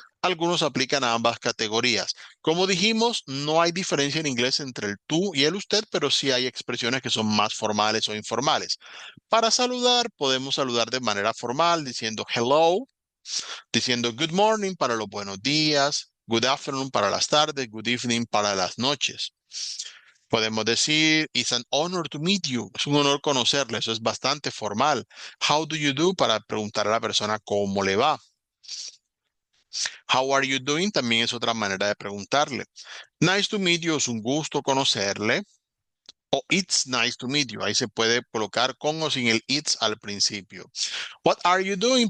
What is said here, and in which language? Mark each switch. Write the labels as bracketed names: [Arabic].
[Spanish] Algunos aplican a ambas categorías. Como dijimos, no hay diferencia en inglés entre el tú y el usted, pero sí hay expresiones que son más formales o informales. Para saludar, podemos saludar de manera formal diciendo hello, diciendo [English] good morning [Spanish] para los buenos días, [English] good afternoon [Spanish] para las tardes, [English] good evening [Spanish] para las noches. Podemos decir, [English] it's an honor to meet you. [Spanish] Es un honor conocerle, eso es bastante formal. [English] How do you do? [Spanish] Para preguntar a la persona cómo le va. [English] How are you doing? [Spanish] También es otra manera de preguntarle. [English] Nice to meet you [Spanish] es un gusto conocerle. O [English] it's nice to meet you. [Spanish] Ahí se puede colocar con o sin el it's al principio. [English] What are you doing?